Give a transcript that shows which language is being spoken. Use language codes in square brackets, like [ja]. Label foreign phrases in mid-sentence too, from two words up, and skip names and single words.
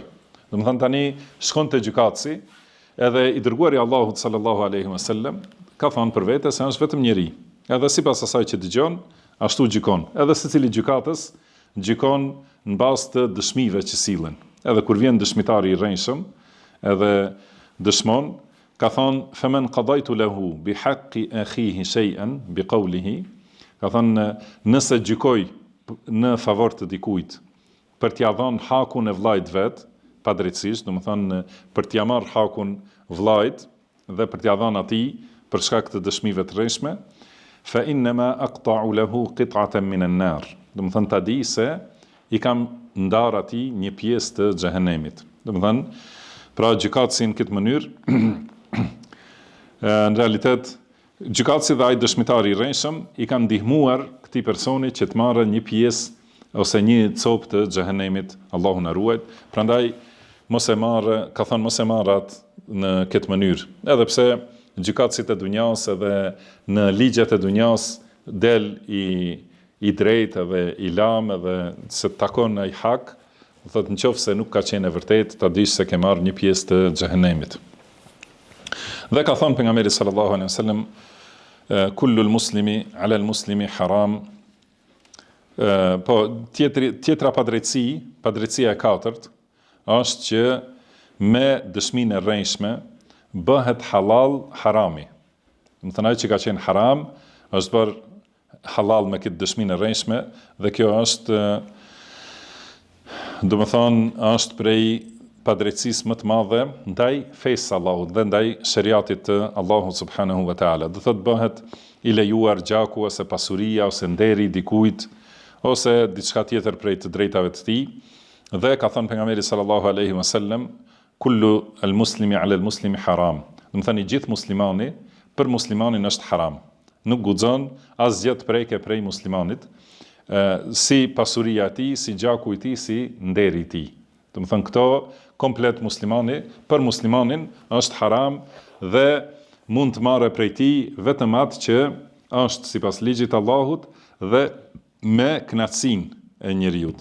[sq] Do të thënë tani shkon te gjykatësi, edhe i dërguari i Allahut [ar] صلى الله عليه وسلم [sq] ka thënë për vete se është vetëm njeri. Edhe sipas asaj që dëgjon, ashtu gjykon. Edhe secili gjykatës gjykon në bazë të dëshmive që sillen. Edhe kur vjen dëshmitari i rrejshëm, edhe dëshmon, ka thonë, [ar] فمن قضيت له بحق أخيه شيئا بقوله, [sq] ka thonë, nëse gjykoj në favor të dikujt, për t'ia dhënë hakun e vllajt vet, padrejtisht, do të thonë për t'ia marrë hakun vllajt dhe për t'ia dhënë atij për shkak të dëshmive të rreshme, [ar] فإنما أقطع له قطعة من النار. [sq] Do të thonë ta di se i kam ndarë atij një pjesë të xhehenemit. Do të thonë, pra gjykatësi në këtë mënyrë në realitet, gjykatësi dhe ai dëshmitari i rrejshëm i kanë ndihmuar këtij personi që të marrë një pjesë ose një copë të xhehenemit, Allahu na ruaj. Prandaj mos e marr atë në këtë mënyrë. Edhe pse gjykatësit e dunjas edhe në ligjet e dunjas del i drejtë edhe i lam edhe se takon ai hak, thotë nëse nuk ka qenë e vërtetë, ta dish se ke marrë një pjesë të xhehenemit. Dhe ka thënë pejgamberi [ar] صلى الله عليه وسلم, كل المسلم على المسلم حرام. [sq] Po tjetra padrejtësia e katërt është që me dëshminë e rrejshme bëhet halal harami. Do të thënë ai që ka qenë haram është bërë halal me këtë dëshminë e rrejshme, dhe kjo është, do të thënë, është prej padrejtësisë më të madhe ndaj fesë Allahut dhe ndaj shariatit të Allahut [ar] سبحانه وتعالى. [sq] Do thotë bëhet i lejuar gjaku ose pasuria ose nderi dikujt ose diçka tjetër prej të drejtave të tij. Dhe ka thënë pejgamberi [ar] صلى الله عليه وسلم, كل المسلم على المسلم حرام. [sq] Do të thënë gjithë muslimani për muslimanin është haram. Nuk guxon asgjë të preke prej muslimanit, si pasuria e tij, si gjaku i tij, si nderi i tij. Do të thënë këto komplet muslimani, për muslimanin është haram dhe mund të marrë prej tij vetëm atë që është sipas ligjit të Allahut dhe me kënaqësinë e njeriut.